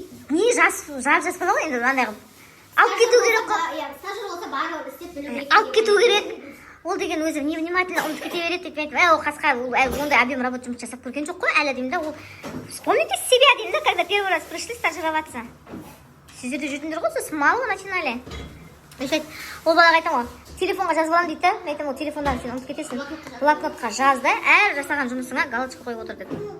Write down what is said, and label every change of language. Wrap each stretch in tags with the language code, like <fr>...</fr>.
<kk>Не жас бала ғой енді андай қылып. Алып кету керек қой. Иә, стажер болса барлығын істеп білу керек. Алып кету керек. Ол деген өзі невнимательно ұмытып кете береді деп айтып, ол қасқа ондай</kk> <ru>объем работы</ru> <kk>жұмыс жасап көрген жоқ қой әлі деймін да.</kk> <ru>Вспомните себя деймін да, когда первый раз пришли стажироваться.</ru> <kk>Сіздер де жүрдіңдер ғой,</kk> <ru>с малого начинали.</ru> <kk>Ол балаға айтам ғой, телефонға жазып аламын дейді да. Мен айтам, ол телефондан сен ұмытып кетесің. Блокнотқа жаз да, әр жасаған жұмысыңа галочка қойып отыр деп.</kk>